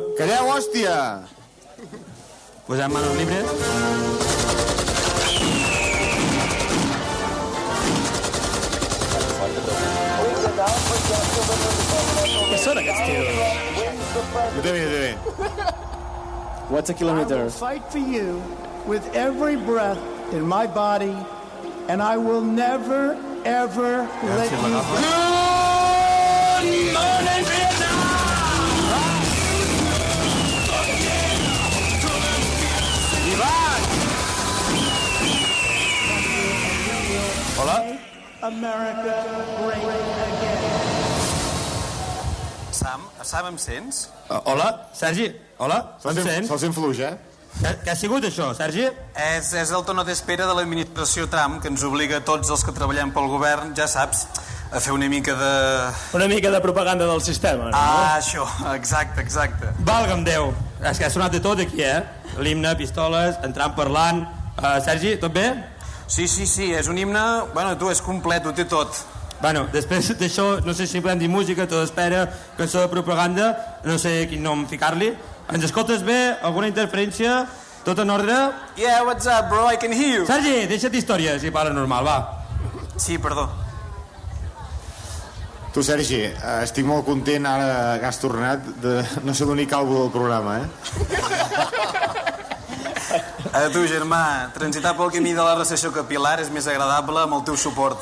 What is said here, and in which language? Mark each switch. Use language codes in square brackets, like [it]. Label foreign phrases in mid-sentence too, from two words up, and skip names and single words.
[ca] Calleu, hòstia! Posem [es] manos libres. [ca] Què són aquests tios? Jo també. [en] What's a kilometer? I will fight for you with every breath in my body, and I will never, ever let you go. Good morning, Vietnam! [ca] Hola. [en] America great again. [ca] Sam, em sents? Hola, Sergi. Hola, em sents? Se'l sent fluix, Què ha sigut això, Sergi? És el tono d'espera de l'administració Trump, que ens obliga a tots els que treballem pel govern, ja saps, a fer una mica de... Una mica de propaganda del sistema, no? Això, exacte. Valga'm Déu. És que ha sonat de tot aquí, L'himne, pistoles, entrant parlant... Sergi, tot bé? Sí, és un himne... Bueno, tu, és complet, ho té tot. Bueno, després d'això, no sé si podem dir música, tot espera, cançó de propaganda, no sé quin nom ficar-li. Ens escoltes bé? Alguna interferència? Tot en ordre? [en] Yeah, what's up, bro? I can hear you. [ca] Sergi, deixa't històries i parla normal, va. Sí, perdó. Tu, Sergi, estic molt content ara que has tornat de no ser l'únic calvo del programa, A tu, germà, transitar pel camí de la recessió capilar és més agradable amb el teu suport.